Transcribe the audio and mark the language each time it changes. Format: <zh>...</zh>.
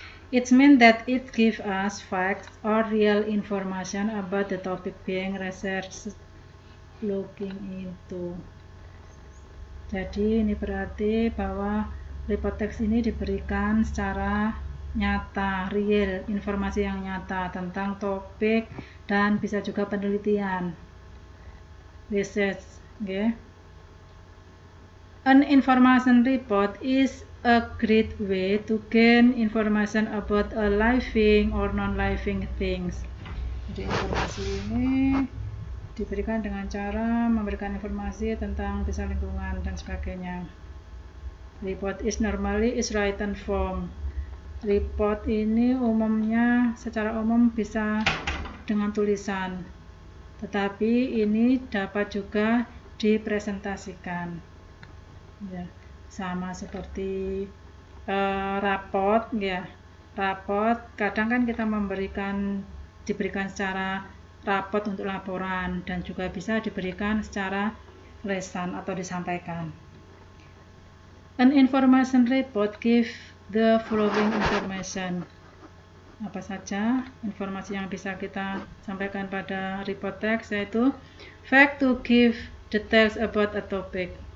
<en>It means that it gives us facts or real information about the topic being researched, looking into.</en> <id>Jadi ini berarti bahwa report text ini diberikan secara nyata, real, informasi yang nyata tentang topik dan bisa juga penelitian, research, okay.</id> <en>An information report is a great way to gain information about a living or non-living things.</en> <id>Jadi informasi ini diberikan dengan cara memberikan informasi tentang desa lingkungan dan sebagainya.</id> <en>Report is normally is written form.</en> <id>Report ini umumnya secara umum bisa dengan tulisan, tetapi ini dapat juga dipresentasikan. Ya, sama seperti raport, ya. Raport kadang kan kita diberikan secara raport untuk laporan dan juga bisa diberikan secara lesan atau disampaikan.</id> <en>An information report give the following information.</en> <id>Apa saja informasi yang bisa kita sampaikan pada report text, yaitu</id> <en>fact to give details about a topic.</en>